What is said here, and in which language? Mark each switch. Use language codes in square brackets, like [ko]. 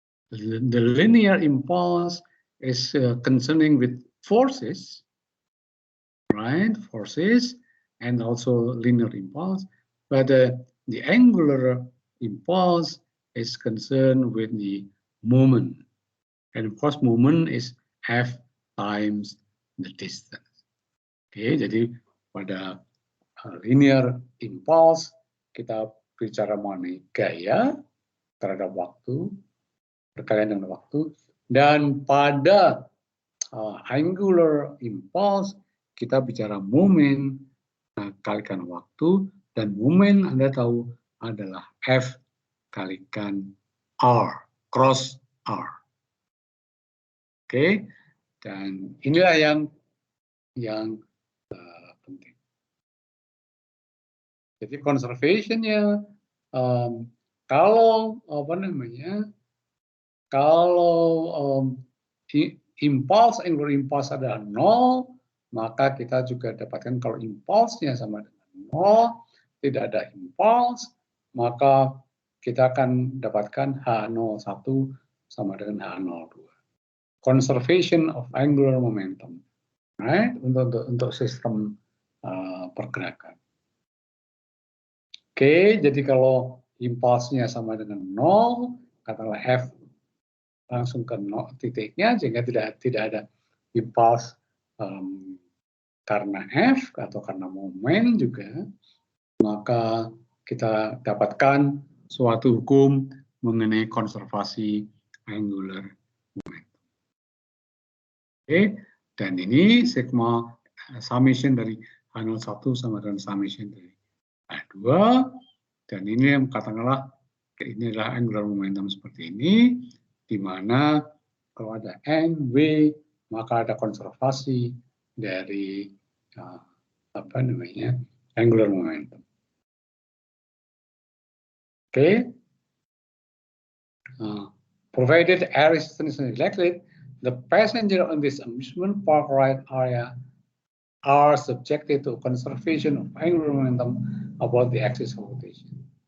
[en] The linear impulse is concerning with forces, right? Forces, and also linear impulse. But the angular impulse is concerned with the moment. And of course, moment is F times the distance. [id] Oke, jadi pada linear impulse kita bicara mengenai gaya terhadap waktu, berkaitan dengan waktu, dan pada angular impulse kita bicara momen kalikan waktu, dan momen Anda tahu adalah F kalikan R, cross R. Oke. Dan inilah yang penting. Jadi conservationnya, kalau apa namanya, kalau impulse, angular impulse adalah 0, maka kita juga dapatkan kalau impulse-nya sama dengan 0, tidak ada impulse, maka kita akan dapatkan H01 sama dengan H02. [en] Conservation of angular momentum, right? [id] Untuk sistem pergerakan. Oke, jadi kalau impulsnya sama dengan 0, katakanlah F langsung ke 0 titiknya, sehingga tidak ada impuls karena F atau karena momen juga, maka kita dapatkan suatu hukum mengenai konservasi angular momentum. Oke, dan ini sigma summation dari H01 sama dengan summation dari H2, dan ini yang katakanlah ini adalah angular momentum seperti ini, di mana kalau ada N, W, maka ada konservasi dari apa namanya, angular momentum. [en] Oke, provided air resistance is neglected, the passenger on this amusement park ride area are subjected to conservation of angular momentum about the axis of rotation.